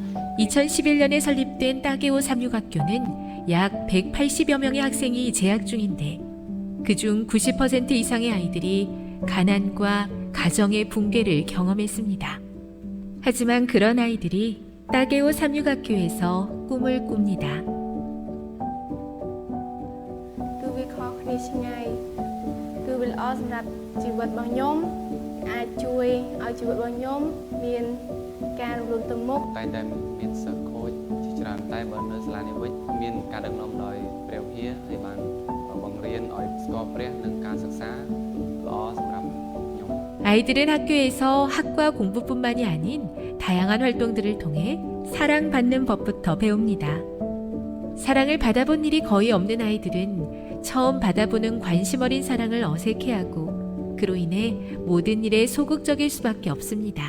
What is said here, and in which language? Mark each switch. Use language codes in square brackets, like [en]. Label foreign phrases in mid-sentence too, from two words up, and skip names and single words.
[ko] 2011년에 설립된 따게오 36학교는 약 180여 명의 학생이 재학 중인데 그중 90% 이상의 아이들이 가난과 가정의 붕괴를 경험했습니다. 하지만 그런 아이들이 따게오 36학교에서 꿈을 꿉니다. [km] គឺវាខុសគ្នាឆ្ងាយគឺវាល្អសម្រាប់ជីវិតរបស់ខ្ញុំអាចជួយឲ្យជីវិតរបស់ខ្ញុំមានការរំលឹកទៅមុខ តែងតែមានសិស្សខូចជាច្រើនតែបើនៅសាលានេះវិញមានការដឹកនាំដោយព្រះវិហារហើយបានបង្រៀនឲ្យស្គាល់ព្រះនិងការសិក្សាល្អសម្រាប់ខ្ញុំ [ko] 아이들은 학교에서 학과 공부뿐만이 아닌 다양한 활동들을 통해 사랑받는 법부터 배웁니다. 사랑을 받아본 일이 거의 없는 아이들은 처음 받아보는 관심 어린 사랑을 어색해하고 그로 인해 모든 일에 소극적일 수밖에 없습니다.